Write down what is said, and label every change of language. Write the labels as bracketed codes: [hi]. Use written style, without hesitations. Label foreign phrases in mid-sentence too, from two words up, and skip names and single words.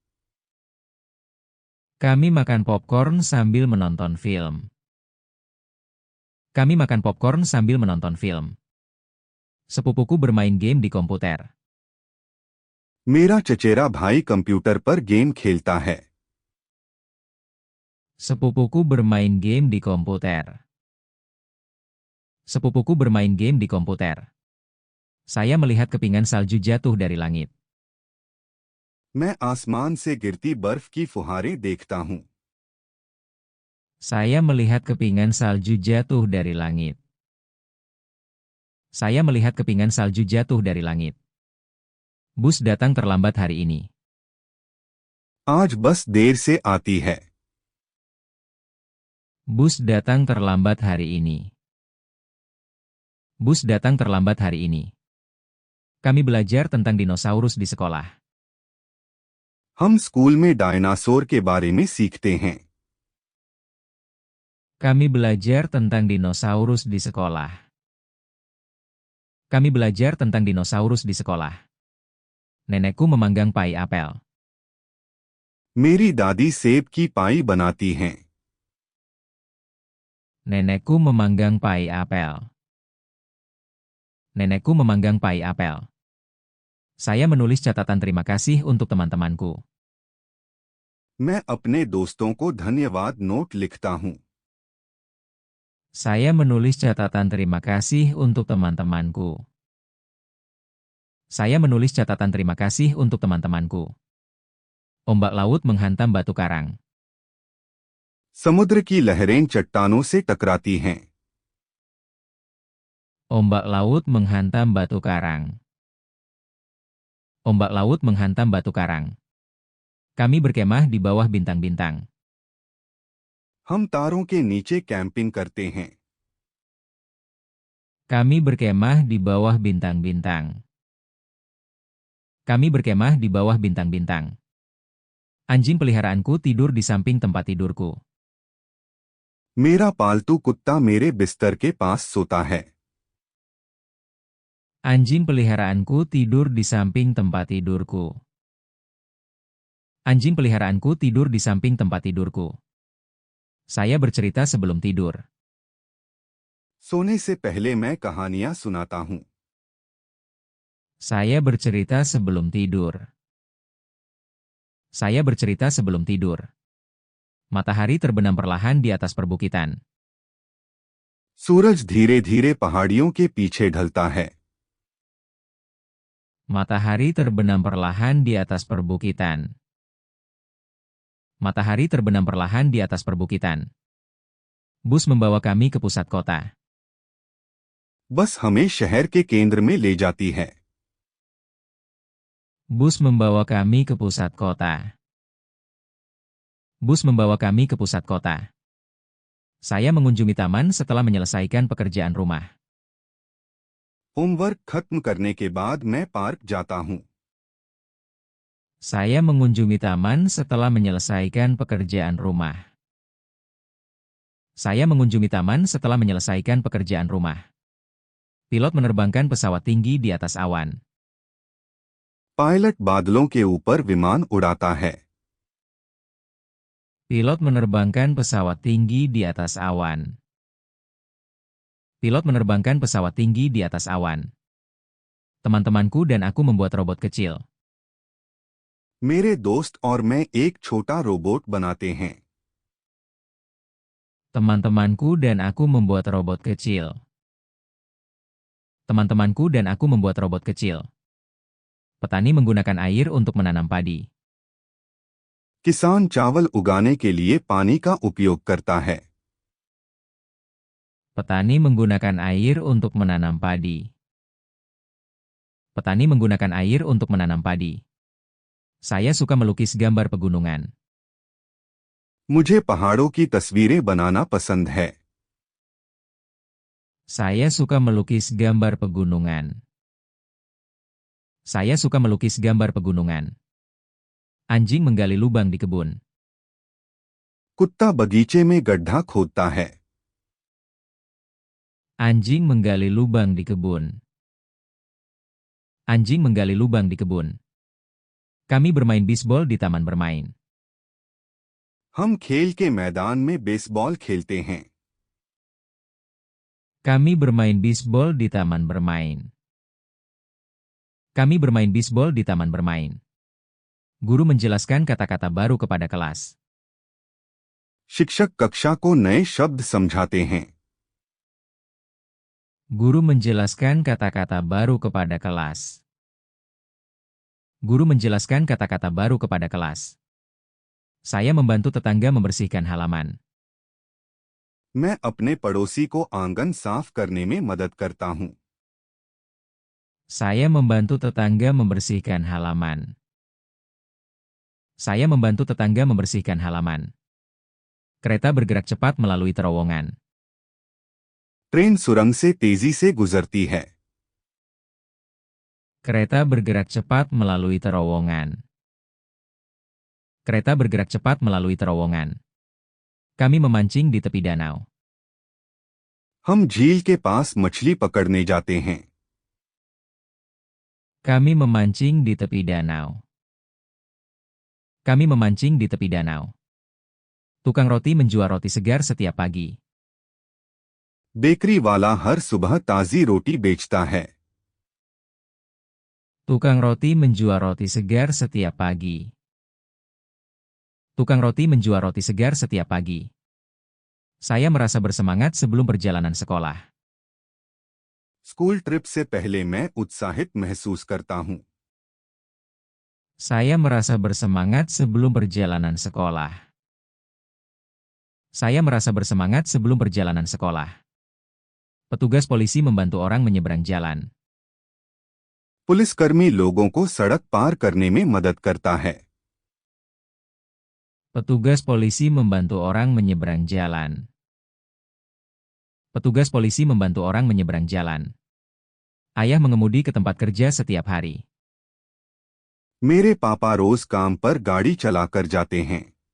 [id] Kami makan popcorn sambil menonton film. Kami makan popcorn sambil menonton film. Sepupuku bermain game di komputer. [hi] मेरा चचेरा भाई कंप्यूटर पर गेम खेलता है। [id] Sepupuku bermain game di komputer. Sepupuku bermain game di komputer. Saya melihat kepingan salju jatuh dari langit. [hi] मैं आसमान से गिरती बर्फ की फुहारें देखता हूँ। [id] Saya melihat kepingan salju jatuh dari langit. Saya melihat kepingan salju jatuh dari langit. Bus datang terlambat hari ini. [hi] आज बस देर से आती है। [id] Bus datang terlambat hari ini. Bus datang terlambat hari ini. Kami belajar tentang dinosaurus di sekolah. [hi] हम स्कूल में डायनासोर के बारे में सीखते हैं। [id] Kami belajar tentang dinosaurus di sekolah. Kami belajar tentang dinosaurus di sekolah. Nenekku memanggang pai apel. [hi] मेरी दादी सेब की पाई बनाती हैं। [id] Nenekku memanggang pai apel. Nenekku memanggang pai apel. Saya menulis catatan terima kasih untuk teman-temanku. [hi] मैं अपने दोस्तों को धन्यवाद नोट लिखता हूँ। [id] Saya menulis catatan terima kasih untuk teman-temanku. Saya menulis catatan terima kasih untuk teman-temanku. Ombak laut menghantam batu karang. [hi] समुद्र की लहरें चट्टानों से टकराती हैं। [id] Ombak laut menghantam batu karang. Ombak laut menghantam batu karang. Kami berkemah di bawah bintang-bintang. [hi] हम तारों के नीचे कैंपिंग करते हैं। [id] Kami berkemah di bawah bintang-bintang. Kami berkemah di bawah bintang-bintang. Anjing peliharaanku tidur di samping tempat tidurku. [hi] मेरा पालतू कुत्ता मेरे बिस्तर के पास सोता है। [id] Anjing peliharaanku tidur di samping tempat tidurku. Anjing peliharaanku tidur di samping tempat tidurku. Saya bercerita sebelum tidur. [hi] सोने से पहले मैं कहानियां सुनाता हूँ। [id] Saya bercerita sebelum tidur. Saya bercerita sebelum tidur. Matahari terbenam perlahan di atas perbukitan. [hi] सूरज धीरे धीरे पहाड़ियों के पीछे ढलता है। [id] Matahari terbenam perlahan di atas perbukitan. Matahari terbenam perlahan di atas perbukitan. Bus membawa kami ke pusat kota. [hi] बस हमें शहर के केंद्र में ले जाती है। [id] Bus membawa kami ke pusat kota. Bus membawa kami ke pusat kota. Saya mengunjungi taman setelah menyelesaikan pekerjaan rumah. [hi] होमवर्क खत्म करने के बाद मैं पार्क जाता हूँ। [id] Saya mengunjungi taman setelah menyelesaikan pekerjaan rumah. Saya mengunjungi taman setelah menyelesaikan pekerjaan rumah. Pilot menerbangkan pesawat tinggi di atas awan. [hi] पायलट बादलों के ऊपर विमान उड़ाता है। [id] Pilot menerbangkan pesawat tinggi di atas awan. Pilot menerbangkan pesawat tinggi di atas awan. Teman-temanku dan aku membuat robot kecil. [hi] मेरे दोस्त और मैं एक छोटा रोबोट बनाते हैं। [id] Teman-temanku dan aku membuat robot kecil. Teman-temanku dan aku membuat robot kecil. Petani menggunakan air untuk menanam padi. [hi] किसान चावल उगाने के लिए पानी का उपयोग करता है। [id] Petani menggunakan air untuk menanam padi. Petani menggunakan air untuk menanam padi. Saya suka melukis gambar pegunungan. [hi] मुझे पहाड़ों की तस्वीरें बनाना पसंद है। [id] Saya suka melukis gambar pegunungan. Saya suka melukis gambar pegunungan. Anjing menggali lubang di kebun. [hi] कुत्ता बगीचे में गड्ढा खोदता है। [id] Anjing menggali lubang di kebun. Anjing menggali lubang di kebun. Kami bermain bisbol di taman bermain. [hi] हम खेल के मैदान में बेसबॉल खेलते हैं। [id] Kami bermain bisbol di taman bermain. Kami bermain bisbol di taman bermain. Guru menjelaskan kata-kata baru kepada kelas. [hi] शिक्षक कक्षा को नए शब्द समझाते हैं। [id] Guru menjelaskan kata-kata baru kepada kelas. Guru menjelaskan kata-kata baru kepada kelas. Saya membantu tetangga membersihkan halaman. [hi] मैं अपने पड़ोसी को आंगन साफ करने में मदद करता हूँ। [id] Saya membantu tetangga membersihkan halaman. Saya membantu tetangga membersihkan halaman. Kereta bergerak cepat melalui terowongan. [hi] ट्रेन सुरंग से तेजी से गुजरती है। [id] Kereta bergerak cepat melalui terowongan. Kereta bergerak cepat melalui terowongan. Kami memancing di tepi danau. [hi] हम झील के पास मछली पकड़ने जाते हैं। [id] Kami memancing di tepi danau. Kami memancing di tepi danau. Tukang roti menjual roti segar setiap pagi. [hi] बेकरी वाला हर सुबह ताजी रोटी बेचता है। [id] Tukang roti menjual roti segar setiap pagi. Tukang roti menjual roti segar setiap pagi. Saya merasa bersemangat sebelum perjalanan sekolah. [en] school trip [hi] से पहले मैं उत्साहित महसूस करता हूँ। [id] Saya merasa bersemangat sebelum perjalanan sekolah. Saya merasa bersemangat sebelum perjalanan sekolah. Petugas polisi membantu orang menyeberang jalan. [hi] पुलिसकर्मी लोगों को सड़क पार करने में मदद करता है। [id] Petugas polisi membantu orang menyeberang jalan. Petugas polisi membantu orang menyeberang jalan. Ayah mengemudi ke tempat kerja setiap hari. [hi] मेरे पापा रोज काम पर गाड़ी चलाकर जाते हैं।